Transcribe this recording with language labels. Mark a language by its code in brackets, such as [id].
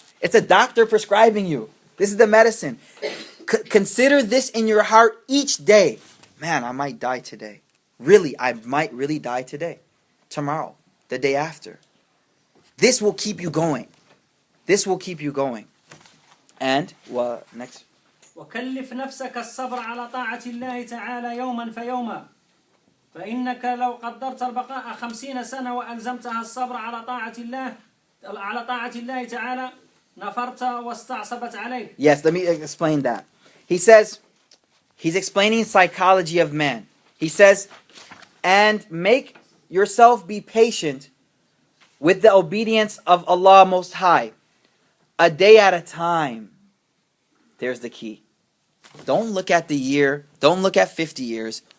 [en] It's a doctor prescribing you. This is the medicine. Consider this in your heart each day. Man, I might die today. Really, I might really die today. Tomorrow, the day after. This will keep you going. This will keep you going. And what next? [ar] وكلف نفسك الصبر على طاعة الله تعالى يوما فيوما فإنك لو قدرت البقاء 50 سنة وألزمتها الصبر على طاعة الله تعالى نفرت واستعصبت عليك. [en] Yes, let me explain that. He says, he's explaining psychology of man. He says, and make yourself be patient with the obedience of Allah Most High, a day at a time. There's the key. Don't look at the year. Don't look at 50 years.